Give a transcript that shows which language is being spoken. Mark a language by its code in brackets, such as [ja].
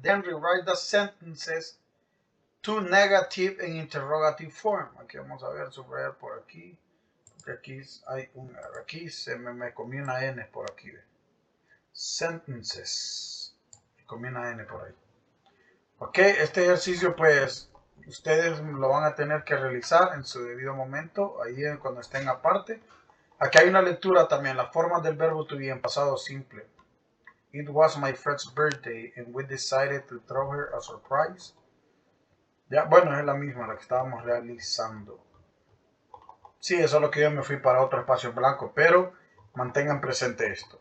[en] Then rewrite the sentences to negative and interrogative form. [es] Aquí vamos a ver, subrayar por aquí. Porque aquí se me comí una N por aquí. Sentences. Me comí una N por ahí. Ok, este ejercicio pues ustedes lo van a tener que realizar en su debido momento, ahí cuando estén aparte. Aquí hay una lectura también, las formas del verbo to be en pasado simple. [en] It was my friend's birthday and we decided to throw her a surprise. [es] Ya, bueno, es la misma la que estábamos realizando. Sí, eso es lo que yo me fui para otro espacio blanco, pero mantengan presente esto.